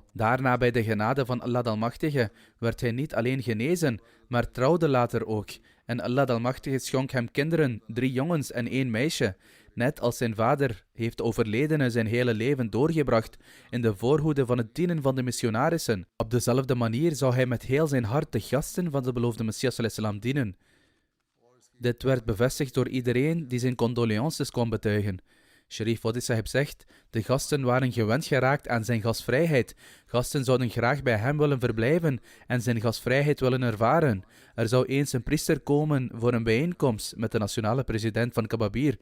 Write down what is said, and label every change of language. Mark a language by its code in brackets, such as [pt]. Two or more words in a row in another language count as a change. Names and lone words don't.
[nl] Daarna, bij de genade van Allah de Almachtige, werd hij niet alleen genezen, maar trouwde later ook. En Allah de Almachtige schonk hem kinderen, 3 jongens en 1 meisje. Net als zijn vader heeft de overledene zijn hele leven doorgebracht in de voorhoede van het dienen van de missionarissen. Op dezelfde manier zou hij met heel zijn hart de gasten van de beloofde Messias [ar] صلى الله عليه وسلم [nl] dienen. Dit werd bevestigd door iedereen die zijn condolences kon betuigen. Sharif Wadi Sahib zegt, de gasten waren gewend geraakt aan zijn gastvrijheid. Gasten zouden graag bij hem willen verblijven en zijn gastvrijheid willen ervaren. Er zou eens een priester komen voor een bijeenkomst met de nationale president van Kababir.